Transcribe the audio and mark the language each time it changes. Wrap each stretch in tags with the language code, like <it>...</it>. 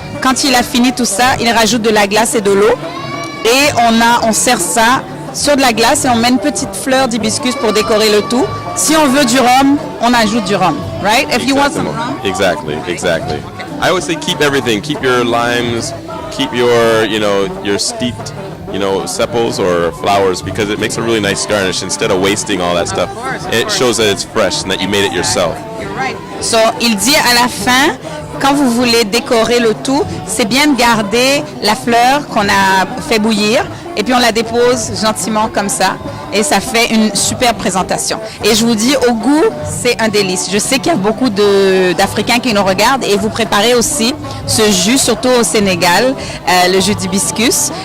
<fr>Quand il a fini tout ça, il rajoute de la glace et de l'eau, et on sert ça sur de la glace et on met une petite fleur d'hibiscus pour décorer le tout. Si on veut du rhum, on ajoute du rhum, right?</fr> <en>If you want some rhum. Exactly. I always say keep everything. Keep your limes, keep your, your steeped, sepals or flowers, because it makes a really nice garnish instead of wasting all that stuff. It shows that it's fresh and that you made it yourself. You're right.</en> <fr>So, il dit à la fin, quand vous voulez décorer le tout, c'est bien de garder la fleur qu'on a fait bouillir et puis on la dépose gentiment comme ça et ça fait une super présentation. Et je vous dis, au goût, c'est un délice. Je sais qu'il y a beaucoup d'Africains qui nous regardent et vous préparez aussi ce jus, surtout au Sénégal, le jus d'hibiscus.</fr>